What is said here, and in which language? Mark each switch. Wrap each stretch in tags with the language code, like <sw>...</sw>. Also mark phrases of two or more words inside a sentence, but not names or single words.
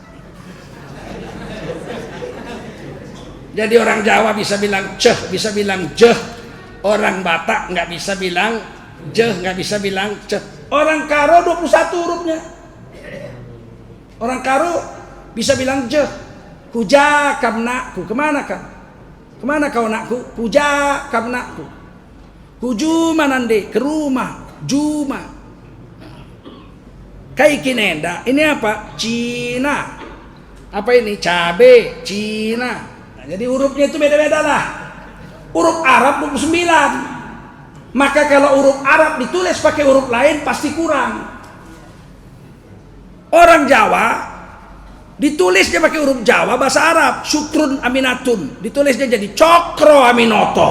<id>Jadi orang Jawa bisa bilang ceh, bisa bilang jeh. Orang Batak nggak bisa bilang jeh, nggak bisa bilang ceh. Orang Karo 21 hurufnya. Orang Karo bisa bilang jeh.</id> <btx>Huja kam nakku.</btx> <id>Kemana kau? Kemana kau nakku?</id> <btx>Huja kam nakku. Huju manande ke rumah. Juma. Kai kinenda.</btx> <id>Ini apa? Cina. Apa ini? Cabe. Cina. Nah, jadi hurufnya itu beda-beda lah. Huruf Arab 29. Maka kalau huruf Arab ditulis pakai huruf lain pasti kurang. Orang Jawa ditulisnya pakai huruf Jawa bahasa Arab,</id> <ar>syukrun aminatun,</ar> <id>ditulisnya jadi cokro aminoto.</id>